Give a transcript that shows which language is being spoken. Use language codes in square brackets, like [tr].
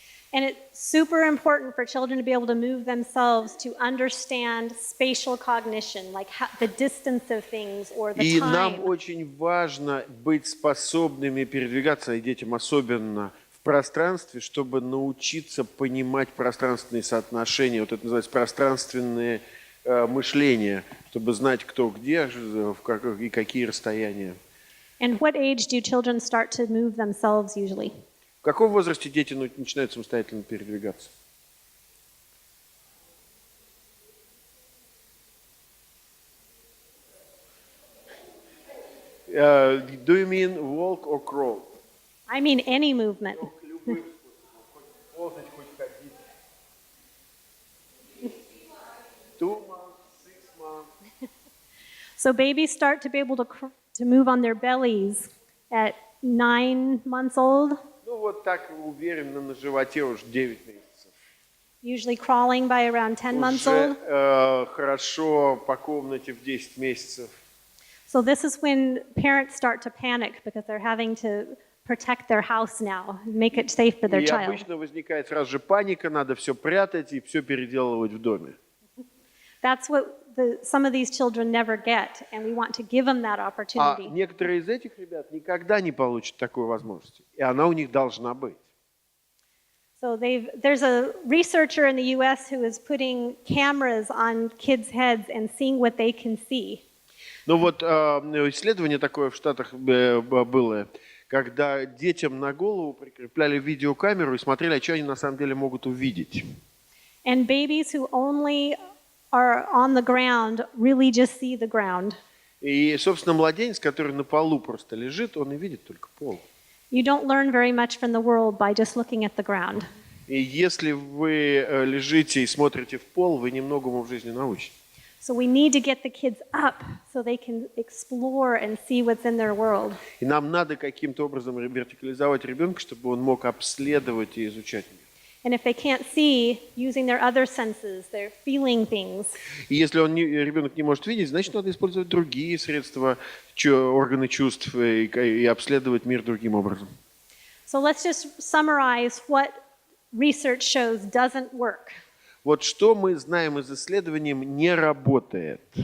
[en] And it's super important for children to be able to move themselves to understand spatial cognition, like the distance of things or the [ru] И [en] time. [ru] нам очень важно быть способными передвигаться, и детям особенно, в пространстве, чтобы научиться понимать пространственные соотношения. Вот это называется пространственное мышление, чтобы знать, кто где и какие расстояния. [en] And what age do children start to move themselves usually? [ru] В каком возрасте дети начинают самостоятельно передвигаться? [en] Do you mean walk or crawl? I mean any movement. [ru] Любым способом. Хоть ползать, хоть ходить. [en] 2 months, 6 months. So babies start to be able to move on their bellies at 9 months old, [ru] Ну вот так уверенно на животе уже 9 месяцев. [en] usually crawling by around 10 months old. [ru] Уже хорошо по комнате в 10 месяцев. [en] So this is when parents start to panic because they're having to protect their house now, make it safe for their [ru] И [en] child. [ru] обычно возникает сразу же паника, надо все прятать и все переделывать в доме. [en] That's what some of these children never get, and we want to give them that [ru] А [en] opportunity. [ru] некоторые из этих ребят никогда не получат такой возможности, и она у них должна быть. [en] So there's a researcher in the U.S. who is putting cameras on kids' heads and seeing what they can see. [ru] Ну вот исследование такое в Штатах было, когда детям на голову прикрепляли видеокамеру и смотрели, что они на самом деле могут увидеть. [en] And babies who only are on the ground really just see the ground. [ru] И, собственно, младенец, который на полу просто лежит, он и видит только пол. [en] You don't learn very much from the world by just looking at the ground. [ru] И если вы лежите и смотрите в пол, вы немногому в жизни научитесь. [en] So we need to get the kids up so they can explore and see what's in their world. [ru] И нам надо каким-то образом вертикализовать ребенка, чтобы он мог обследовать и изучать мир. [en] And if they can't see, using their other senses, they're feeling things. [ru] И если ребенок не может видеть, значит, надо использовать другие средства, органы чувств и обследовать мир другим образом. [en] So let's just summarize what research shows doesn't work. [ru] Вот что мы знаем из исследований не работает.